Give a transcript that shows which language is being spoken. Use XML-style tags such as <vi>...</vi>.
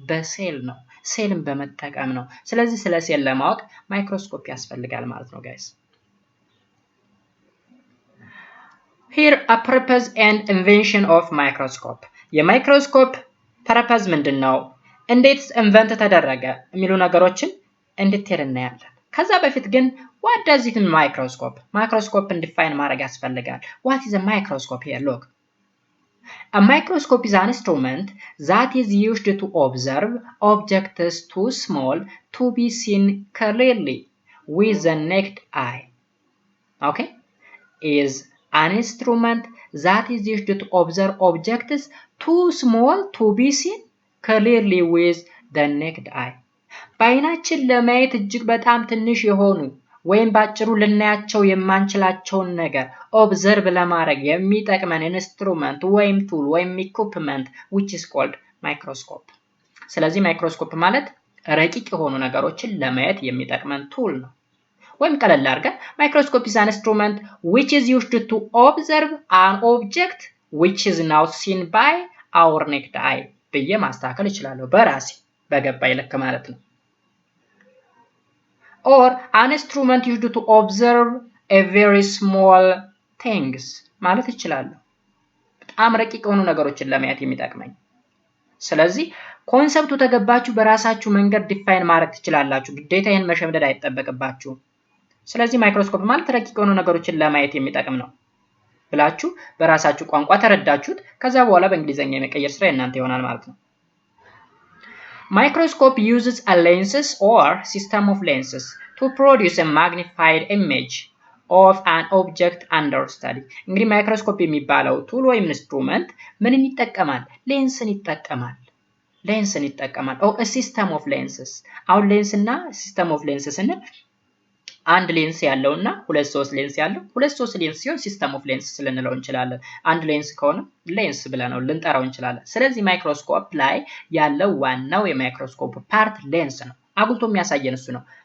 <am>በሴል ነው። ሴልን በመጠቀም ነው። ስለዚህ ስለ ሴል ለማወቅ ማይክሮስኮፕ ያስፈልጋል ማለት ነው ጋይስ።</am> <en>here a purpose and invention of microscope.</en> <am>የማይክሮስኮፕ ፐርፐዝ ምንድነው? እንዴት ኢንቨንት ተደረገ የሚሉ ነገሮችን እንድትሄድ እናያለን። ከዛ በፊት ግን</am> <en>what does it mean microscope? microscope define</en> <am>ማድረግ ያስፈልጋል።</am> <en>what is a microscope here? look, a microscope is an instrument that is used to observe objects too small to be seen clearly with the naked eye. okay, is an instrument that is used to observe objects too small to be seen clearly with the naked eye.</en> <am>በአይናችን ለማየት እጅግ በጣም ትንሽ የሆኑ ወይም ባጭሩ ልናያቸው የማንችላቸውን ነገር ኦብዘርቭ ለማድረግ የሚጠቅመን ኢንስትሩመንት ወይም ቱል ወይም ኢኩፕመንት</am> <en>which is called microscope.</en> <am>ስለዚህ ማይክሮስኮፕ ማለት ረቂቅ የሆኑ ነገሮችን ለማየት የሚጠቅመን ቱል ነው። ወይም ቀለል አድርገን ማይክሮስኮፕ</am> <en>is an instrument which is used to observe an object which is not seen by our naked eye</en> <am>ብዬ ማስተካከል እችላለሁ በራሴ በገባኝ ልክ ማለት ነው።</am> <en>or an instrument used to observe a very small things</en> <am>ማለት እችላለሁ። በጣም ረቂቅ የሆኑ ነገሮችን ለማየት የሚጠቅመኝ። ስለዚህ ኮንሰፕቱ ተገባችሁ በራሳችሁ መንገድ ዲፋይን ማድረግ ትችላላችሁ። ግዴታ ይሄን መሸምደድ አይጠበቅባችሁም። ስለዚህ ማይክሮስኮፕ ማለት ረቂቅ የሆኑ ነገሮችን ለማየት የሚጠቅም ነው። ብላችሁ በራሳችሁ ቋንቋ ተረዳችሁት ከዛ በኋላ በእንግሊዘኛ የመቀየር ስራ እናንተ ይሆናል ማለት ነው።</am> <en>Microscope uses a lenses or system of lenses to produce a magnified image of an object under study.</en> <am>እንግዲህ ማይክሮስኮፕ የሚባለው ቱል ወይም ኢንስትሩመንት ምንን ይጠቀማል? ሌንስን ይጠቀማል። ሌንስን ይጠቀማል።</am> <en>a system of lenses።</en> <am>አሁን ሌንስ እና system of lenses ስንል አንድ ሌንስ ያለውና ሁለት ሶስት ሌንስ ያለው ሁለት ሶስት ሌንስ ሲሆን ሲስተም ኦፍ ሌንስ ልንለው እንችላለን። አንድ ሌንስ ከሆነ ሌንስ ብለነው ልንጠራው እንችላለን። ስለዚህ ማይክሮስኮፕ ላይ ያለው ዋናው የማይክሮስኮፕ ፓርት ሌንስ ነው። አጉልቶ የሚያሳየን እሱ ነው።</am>